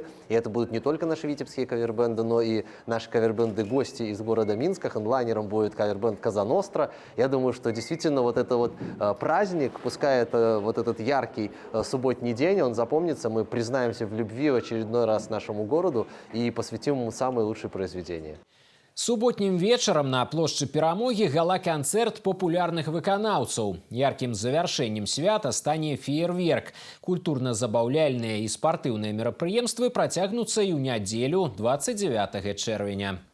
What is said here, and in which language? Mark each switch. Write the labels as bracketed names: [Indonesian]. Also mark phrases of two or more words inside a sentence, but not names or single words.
[Russian] И это будут не только наши витебские кавер-бенды, но и наши кавер-бенды-гости из города Минска. Хедлайнером будет кавер-бенд «Каза Ностра». Я думаю, что действительно вот это вот праздник, пускай это вот этот яркий субботний день, он запомнится. Мы признаемся в любви в очередной раз нашему городу и посвятим ему самые лучшие произведения. [Belarusian] Суботнім вечарам на плошчы Перамогі гала-канцэрт папулярных выканаўцаў. Яркім завяршэннем свята стане феерверк. Культурна-забаўляльныя і спартыўныя мерапрыемствы працягнуцца і ў нядзелю 29 чэрвеня.